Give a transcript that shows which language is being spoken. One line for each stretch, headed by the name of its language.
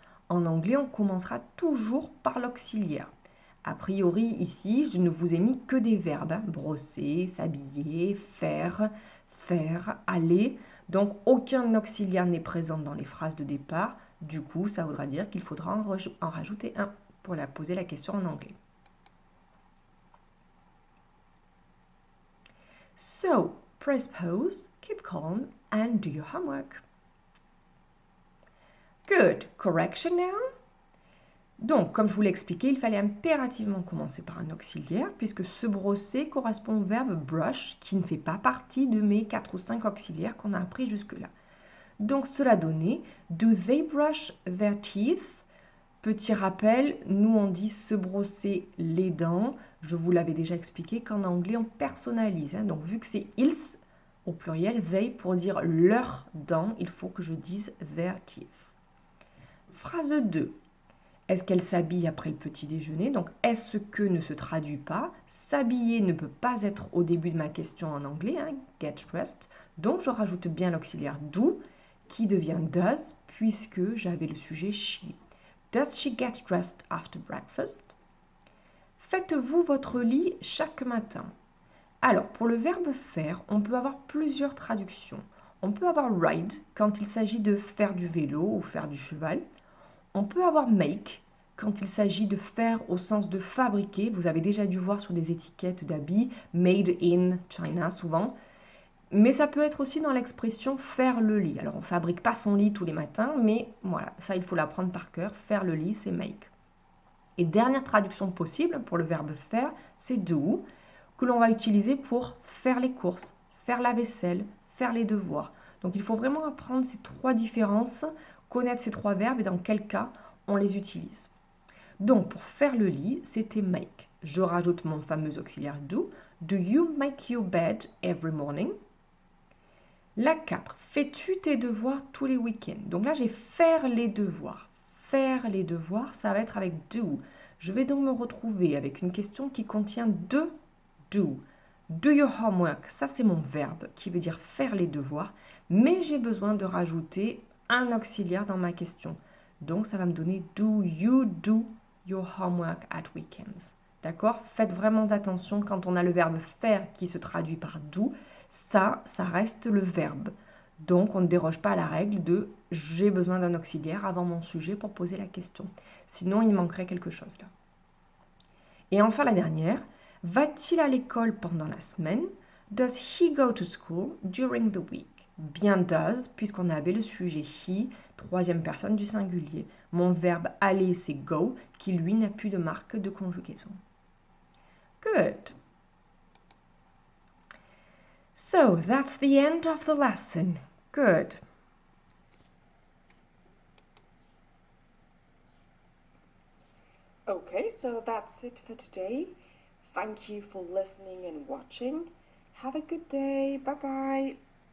French: En anglais, on commencera toujours par l'auxiliaire. A priori, ici, je ne vous ai mis que des verbes. Brosser, s'habiller, faire, aller. Donc, aucun auxiliaire n'est présent dans les phrases de départ. Du coup, ça voudra dire qu'il faudra en rajouter un pour poser la question en anglais.
English: So, press pause, keep calm, and do your homework. Good. Correction now.
French: Donc, comme je vous l'ai expliqué, il fallait impérativement commencer par un auxiliaire, puisque se brosser correspond au verbe brush, qui ne fait pas partie de mes 4 ou 5 auxiliaires qu'on a appris jusque-là. Donc, cela donnait
English: do they brush their teeth?
French: Petit rappel, nous on dit se brosser les dents. Je vous l'avais déjà expliqué qu'en anglais on personnalise. Donc, vu que c'est ils au pluriel, they pour dire leurs dents, il faut que je dise
English: their teeth.
French: Phrase 2. Est-ce qu'elle s'habille après le petit déjeuner? Donc, est-ce que ne se traduit pas. S'habiller ne peut pas être au début de ma question en anglais,
English: get dressed.
French: Donc, je rajoute bien l'auxiliaire do, qui devient does, puisque j'avais le sujet she.
English: Does she get dressed after breakfast?
French: Faites-vous votre lit chaque matin? Alors, pour le verbe faire, on peut avoir plusieurs traductions. On peut avoir ride, quand il s'agit de faire du vélo ou faire du cheval. On peut avoir make quand il s'agit de faire au sens de fabriquer. Vous avez déjà dû voir sur des étiquettes d'habits,
English: made in China
French: souvent. Mais ça peut être aussi dans l'expression faire le lit. Alors on ne fabrique pas son lit tous les matins, mais voilà, ça il faut l'apprendre par cœur. Faire le lit, c'est make. Et dernière traduction possible pour le verbe faire, c'est do, que l'on va utiliser pour faire les courses, faire la vaisselle, faire les devoirs. Donc il faut vraiment apprendre ces trois différences, connaître ces trois verbes et dans quel cas on les utilise. Donc pour faire le lit, c'était make. Je rajoute mon fameux auxiliaire do.
English: Do you make your bed every morning?
French: La 4. Fais-tu tes devoirs tous les week-ends? Donc là, j'ai faire les devoirs. Faire les devoirs, ça va être avec do. Je vais donc me retrouver avec une question qui contient deux do.
English: Do your homework,
French: ça c'est mon verbe qui veut dire faire les devoirs, mais j'ai besoin de rajouter un auxiliaire dans ma question. Donc ça va me donner
English: do you do your homework at weekends.
French: D'accord? Faites vraiment attention quand on a le verbe faire qui se traduit par do. Ça reste le verbe. Donc, on ne déroge pas à la règle de j'ai besoin d'un auxiliaire avant mon sujet pour poser la question. Sinon, il manquerait quelque chose là. Et enfin, la dernière, va-t-il à l'école pendant la semaine?
English: Does he go to school during the week?
French: Bien does, puisqu'on avait le sujet he, troisième personne du singulier. Mon verbe aller, c'est go, qui lui n'a plus de marque de conjugaison.
English: Good. So, that's the end of the lesson. Good. Okay, so that's it for today. Thank you for listening and watching. Have a good day. Bye bye.